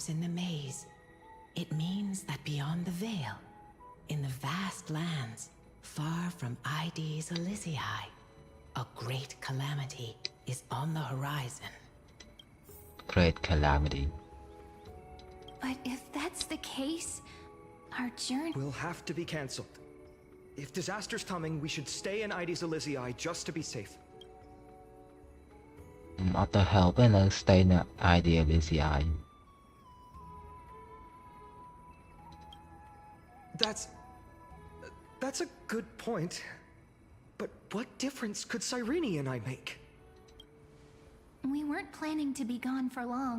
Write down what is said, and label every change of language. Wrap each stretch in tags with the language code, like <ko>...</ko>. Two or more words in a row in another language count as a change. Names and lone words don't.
<en>in the maze, it means that beyond the veil, in the vast lands, far from ID's Elysiae, a great calamity is on the horizon. Great calamity. But if that's the case, our journey will have to be cancelled. If disaster's coming, we should stay in ID's Elysiae just to be safe.</en> <km>អត់ទៅ help ទេនៅ stay នៅ idea Elysiae.</km> <en>That's a good point. But what difference could Cyrene and I make? We weren't planning to be gone for long.</en>